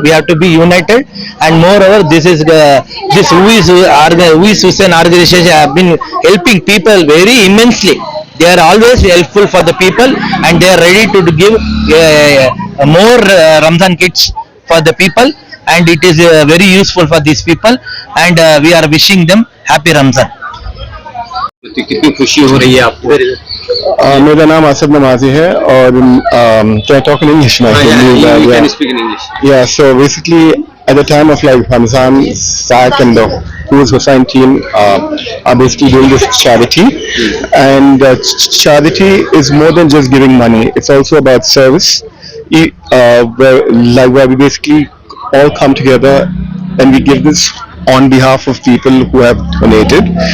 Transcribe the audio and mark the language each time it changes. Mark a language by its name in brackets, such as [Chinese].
[English] We have to be united. And moreover, this Huiz Hussain organization have been helping people very immensely. They are always helpful for the people, and they are ready to give more Ramzan kits for the people, and it is very useful for these people, and we are wishing them happy Ramzan. [Hindi] कितनी खुशी हो रही है आपको? मेरा नाम आसिफ नमाजी है और [English] can I talk in English now? You can speak in English. Yeah, so basically at the time of like Ramzan, SAC and the Huiz Hussain team are basically doing this charity, and charity is more than just giving money. It's also about service, where we basically all come together and we give this on behalf of people who have donated.